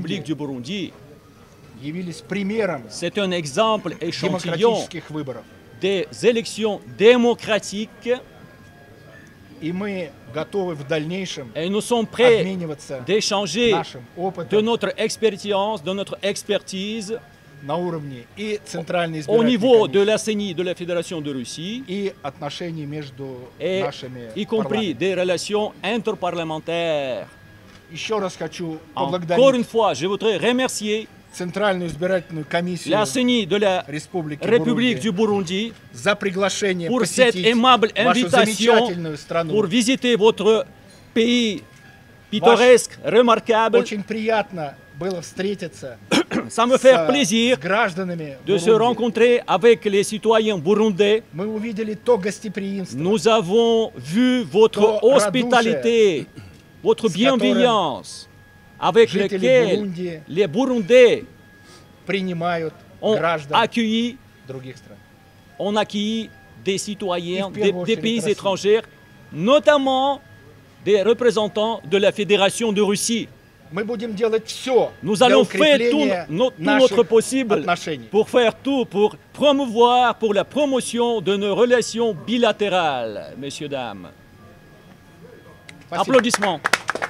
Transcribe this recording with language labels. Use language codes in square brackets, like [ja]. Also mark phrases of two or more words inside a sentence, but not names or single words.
[fr] République du Burundi, [ru] явились примером [fr] c'est un exemple échantillon [ru] демократических выборов. [fr] des élections démocratiques [ru] И мы готовы в дальнейшем [fr] et nous sommes prêts [ru] обмениваться [fr] d'échanger [ru] нашим [fr] de [ru] опытом [fr] notre expérience, de notre expertise [ru] на уровне и Центральной [fr] au niveau de [ru] избирательной [fr] la CENI, de la Fédération de Russie, [ru] и отношений между [fr] et [ru] нашими [fr] y compris [ru] парламентами. [fr] des relations interparlementaires. [ru] Еще раз хочу [fr] Encore une [ru] поблагодарить [fr] fois, je voudrais remercier [ru] Центральную избирательную комиссию [fr] la CENI de la [ru] Республики [fr] République du [ru] Бурунди [fr] Burundi [ru] за приглашение [fr] pour cette [ru] посетить [fr] aimable [ru] вашу [fr] invitation [ru] замечательную страну. [fr] pour visiter votre pays pittoresque, remarquable. [ru] Очень приятно было встретиться [fr] Ça me fait [ru] с [fr] plaisir [ru] гражданами [fr] de se [ru] Бурунди. [fr] rencontrer avec les citoyens burundais. [ru] Мы увидели то гостеприимство, [fr] Nous avons vu votre To hospitalité, votre [ru] с которым [fr] bienveillance, avec [ru] жители [fr] lequel [ru] Бурунди [fr] les Burundais [ru] принимают [fr] ont [ru] граждан [fr] accueilli, [ru] других стран. [fr] ont accueilli des citoyens Et [ru] в первую [fr] des [ru] очередь [fr] pays [ru] Россию. [fr] étrangers, notamment des représentants de la Fédération de Russie. [ru] Мы будем делать все [fr] Nous [ru] для [fr] allons faire [ru] укрепления [fr] tout notre [ru] наших [fr] possible [ru] отношений. [fr] pour faire tout, pour promouvoir, pour la promotion de nos relations bilatérales, messieurs, dames. [ru] Спасибо. [fr] Applaudissements.